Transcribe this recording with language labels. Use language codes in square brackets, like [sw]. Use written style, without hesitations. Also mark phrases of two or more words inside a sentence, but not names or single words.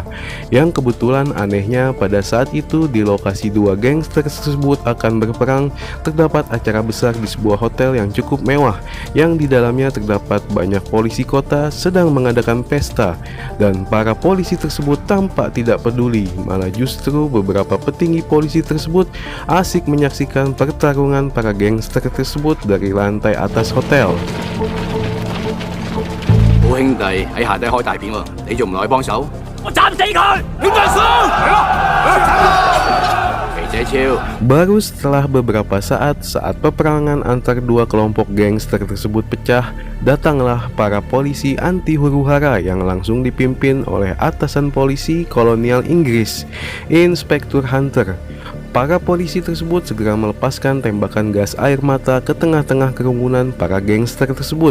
[id] Yang kebetulan anehnya pada saat itu di lokasi dua gangster tersebut akan berperang terdapat acara besar di sebuah hotel yang cukup mewah, yang di dalamnya terdapat banyak polisi kota sedang mengadakan pesta. Dan para polisi tersebut tampak tidak peduli, malah justru beberapa petinggi polisi tersebut asik menyaksikan pertarungan para gangster tersebut dari lantai atas hotel. [yue] 好兄弟喺下底開大片喎，你仲唔落去幫手？我斬死佢！點解輸？係咯，肥仔超。 [id] Baru setelah beberapa saat peperangan antar dua kelompok gangster tersebut pecah, datanglah para polisi anti huru-hara yang langsung dipimpin oleh atasan polisi kolonial Inggris, Inspektur Hunter. Para polisi tersebut segera melepaskan tembakan gas air mata ke tengah-tengah kerumunan para gangster tersebut.